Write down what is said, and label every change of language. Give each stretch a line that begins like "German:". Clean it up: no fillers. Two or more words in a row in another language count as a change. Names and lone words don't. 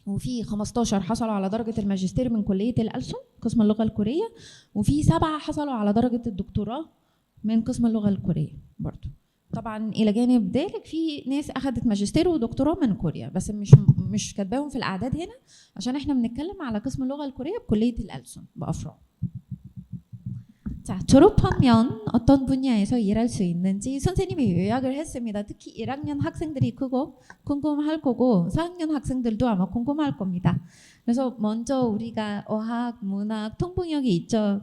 Arabic: وفي 15 حصلوا على درجة الماجستير من كلية الألسن قسم اللغة الكورية، وفي 7 حصلوا على درجة الدكتوراه من قسم اللغة الكورية برضو. طبعا إلى جانب ذلك في ناس أخذت ماجستير ودكتوراه من كوريا، بس مش كاتباهم في الأعداد هنا عشان احنا بنتكلم على قسم اللغة الكورية بكلية الألسن بأفرع.
Korean: 자, 졸업하면 어떤 분야에서 일할 수 있는지 선생님이 요약을 했습니다. 특히 1학년 학생들이 크고 궁금할 거고 4학년 학생들도 아마 궁금할 겁니다. 그래서 먼저 우리가 어학, 문학, 통번역이 있죠.